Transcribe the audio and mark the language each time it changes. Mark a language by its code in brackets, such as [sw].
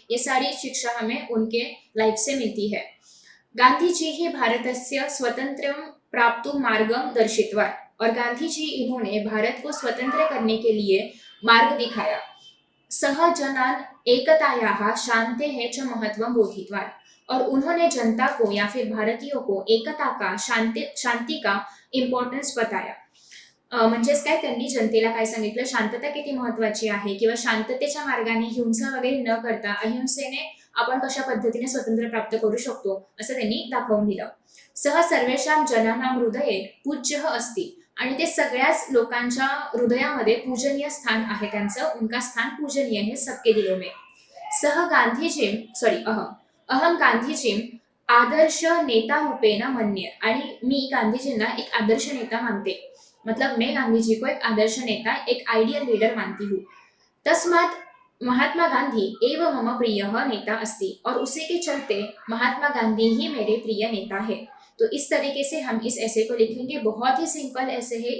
[hi] ये सारी शिक्षा हमें उनके लाइफ से मिलती है. गांधी जी ही [sa] भारतस्य स्वतंत्रं प्राप्तुं मार्गं दर्शितवान्, [hi] और गांधी जी इन्होंने भारत को स्वतंत्र करने के लिए मार्ग दिखाया. [sa] सह जनान एकतायाः शान्तेः च महत्वं बोधितवान्, [hi] और उन्होंने जनता को या फिर भारतीयों को एकता का, शांति का इम्पॉर्टन्स बताया. [mr] म्हणजेच काय, त्यांनी जनतेला काय सांगितलं, शांतता किती महत्वाची आहे, किंवा शांततेच्या मार्गाने हिंसा वगैरे न करता अहिंसेने आपण कशा पद्धतीने स्वातंत्र्य प्राप्त करू शकतो, असं त्यांनी दाखवून दिलं. [sa] सह सर्वेषां जनानां हृदये पूज्यः अस्ति, [mr] आणि ते सगळ्याच लोकांच्या हृदयामध्ये पूजनीय स्थान आहे त्यांचं, [hi] उनका स्थान पूजनीय है सबके दिलों में. [sa] सह गांधीजीं अहम गांधीजीं आदर्श नेता रूपेण मन्ये, [mr] आणि मी गांधीजींना एक आदर्श नेता मानते. [hi] मतलब मैं गांधी जी को एक आदर्श नेता, एक आइडियल लीडर मानती हूँ. [sa] तस्मात् महात्मा गांधी एवं मम प्रिय नेता अस्ति, [hi] और उसी के चलते महात्मा गांधी ही मेरे प्रिय नेता है. तो इस तरीके से हम इस ऐसे को लिखेंगे. बहुत ही सिंपल ऐसे है.